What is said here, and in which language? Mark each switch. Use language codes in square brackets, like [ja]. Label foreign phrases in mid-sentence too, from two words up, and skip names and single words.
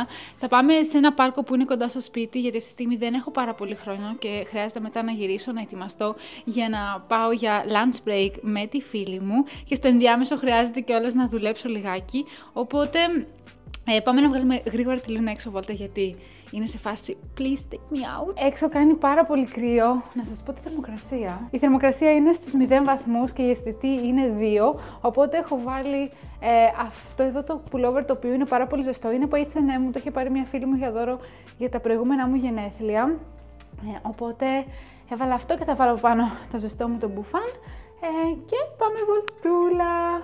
[el] Θα πάμε σε ένα πάρκο που είναι κοντά στο σπίτι, γιατί αυτή τη στιγμή δεν έχω πάρα πολύ χρόνο και χρειάζεται μετά να γυρίσω, να ετοιμαστώ για να πάω για [en] lunch break [el] με τη φίλη μου και στο ενδιάμεσο χρειάζεται κιόλας να δουλέψω λιγάκι, οπότε πάμε να βγάλουμε γρήγορα τη Λούνα έξω βόλτα, γιατί είναι σε φάση [en] please take me out. [el] Έξω κάνει πάρα πολύ κρύο. Να σας πω τη θερμοκρασία. Η θερμοκρασία είναι στους 0 βαθμούς και η αισθητή είναι 2, οπότε έχω βάλει αυτό εδώ το pullover, το οποίο είναι πάρα πολύ ζεστό. Είναι από H&M, μου το είχε πάρει μια φίλη μου για δώρο για τα προηγούμενα μου γενέθλια. Οπότε έβαλα αυτό και θα βάλω πάνω το ζεστό μου το μπουφάν και πάμε βολτούλα.